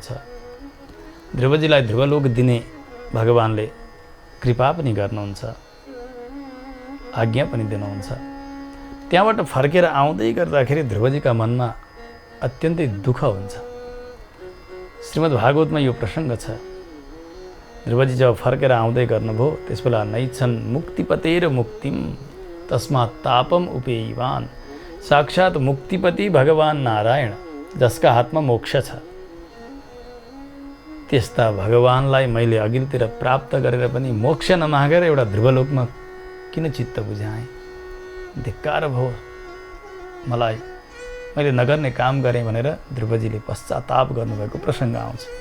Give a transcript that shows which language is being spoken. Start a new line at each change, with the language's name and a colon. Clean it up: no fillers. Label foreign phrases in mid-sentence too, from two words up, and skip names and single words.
Nepali: ध्रुवजीलाई ध्रुवलोक दिने भगवानले कृपा पनि गर्नुहुन्छ, आज्ञा पनि दिनुहुन्छ। त्यहाँबाट फर्केर आउँदै गर्दाखेरि ध्रुवजीका मनमा अत्यन्तै दुःख हुन्छ। श्रीमद् भागवतमा यो प्रसङ्ग छ। ध्रुवजी जब फर्केर आउँदै गर्नुभयो त्यसबेला
Sanskrit: नैच्छन् मुक्तिपतेर मुक्तिम तस्मात् तापम उपेयवान,
Nepali: साक्षात् मुक्तिपति भगवान नारायण, जसका हातमा मोक्ष छ। त्यस्ता भगवानलाई मैले अघिल्तिर प्राप्त गरेर पनि मोक्ष नमागेर एउटा ध्रुवलोकमा किन चित्त बुझाएँ? धिक्कार भयो मलाई, मैले नगर्ने काम गरेँ भनेर ध्रुवजीले पश्चाताप गर्नुभएको प्रसङ्ग आउँछ।